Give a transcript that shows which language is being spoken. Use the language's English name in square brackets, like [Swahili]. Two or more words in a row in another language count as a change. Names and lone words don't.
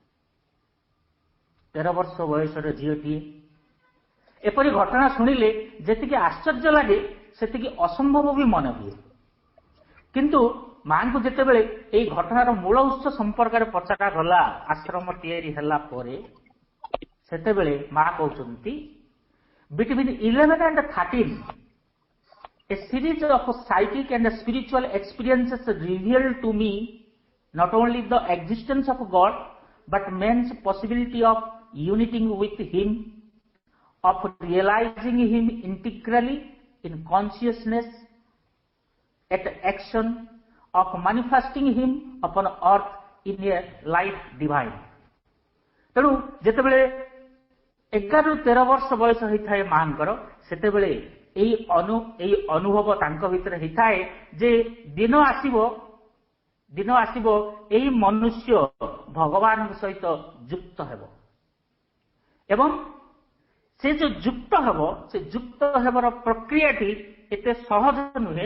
[Odia] 13 ବର୍ଷ ବୟସର ଝିଅଟିଏ ଏପରି ଘଟଣା ଶୁଣିଲେ ଯେତିକି ଆଶ୍ଚର୍ଯ୍ୟ ଲାଗେ ସେତିକି ଅସମ୍ଭବ ବି ମନେ ହୁଏ। କିନ୍ତୁ ମାଙ୍କୁ ଯେତେବେଳେ ଏହି ଘଟଣାର ମୂଳ ଉତ୍ସ ସମ୍ପର୍କରେ ପଚରାଗଲା ଆଶ୍ରମ ତିଆରି ହେଲା ପରେ ସେତେବେଳେ ମା [English] କହୁଛନ୍ତି between 11 and 13 a series of psychic and spiritual experiences revealed to me not only the existence of God but man's possibility of uniting with him, of realizing him integrally in consciousness at action, of manifesting him upon earth in a life divine। [Odia] ତେଣୁ ଯେତେବେଳେ 11 ରୁ 13 ବର୍ଷ ବୟସ ହୋଇଥାଏ ମାଙ୍କର ସେତେବେଳେ ଏଇ ଅନୁଭବ ତାଙ୍କ ଭିତରେ ହେଇଥାଏ ଯେ ଦିନ ଆସିବ ଏଇ ମନୁଷ୍ୟ ଭଗବାନଙ୍କ ସହିତ ଯୁକ୍ତ ହେବ ଏବଂ ସେ ଯୋଉ ଯୁକ୍ତ ହେବ ସେ ଯୁକ୍ତ ହେବାର ପ୍ରକ୍ରିୟାଟି ଏତେ ସହଜ ନୁହେଁ।